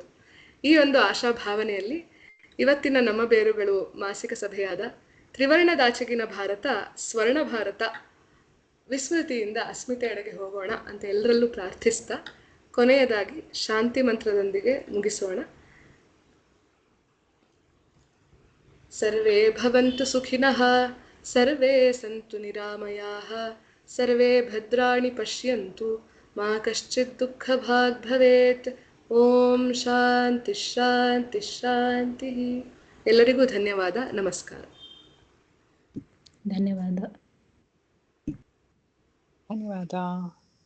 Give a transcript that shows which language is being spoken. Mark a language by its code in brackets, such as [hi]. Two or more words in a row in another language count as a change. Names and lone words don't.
[kn] ಈ ಒಂದು ಆಶಾಭಾವನೆಯಲ್ಲಿ ಇವತ್ತಿನ ನಮ್ಮ ಬೇರುಗಳು ಮಾಸಿಕ ಸಭೆಯಾದ ತ್ರಿವರ್ಣದಾಚೆಗಿನ ಭಾರತ ಸ್ವರ್ಣ ಭಾರತ, ವಿಸ್ಮೃತಿಯಿಂದ ಅಸ್ಮಿತೆಯೆಡೆಗೆ ಹೋಗೋಣ ಅಂತ ಎಲ್ಲರಲ್ಲೂ ಪ್ರಾರ್ಥಿಸ್ತಾ ಕೊನೆಯದಾಗಿ ಶಾಂತಿ ಮಂತ್ರದೊಂದಿಗೆ ಮುಗಿಸೋಣ. [sa] ಸರ್ವೇ ಭವಂತು ಸುಖಿನಃ, ಸರ್ವೇ ಸಂತು ನಿರಾಮಯಾಃ, ಸರ್ವೇ ಭದ್ರಾಣಿ ಪಶ್ಯಂತು, ಮಾ ಕಶ್ಚಿತ್ ದುಃಖ ಭಾಗ್ ಭವೇತ್. ಓಂ ಶಾಂತಿ ಶಾಂತಿ ಶಾಂತಿ. [kn] ಎಲ್ಲರಿಗೂ ಧನ್ಯವಾದ. ನಮಸ್ಕಾರ. ಧನ್ಯವಾದ. ಧನ್ಯವಾದ.